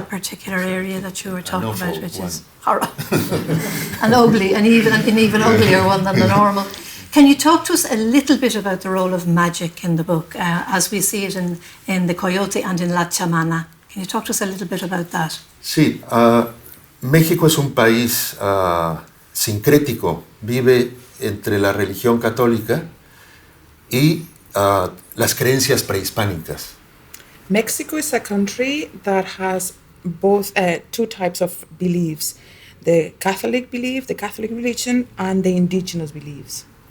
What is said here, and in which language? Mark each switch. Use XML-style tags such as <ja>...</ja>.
<en>That particular area that you were talking about, which one. is horrible, an ugly, an even uglier one than the normal. Can you talk to us a little bit about the role of magic in the book, as we see it in The Coyote and in La Chamana? Can you talk to us a little bit about that?</en> <es>Sí, México es un país sincrético, vive entre la religión católica y las creencias prehispánicas.</es> <en>Mexico is a country that has both two types of beliefs, the Catholic belief, the Catholic religion, and the indigenous beliefs.</en>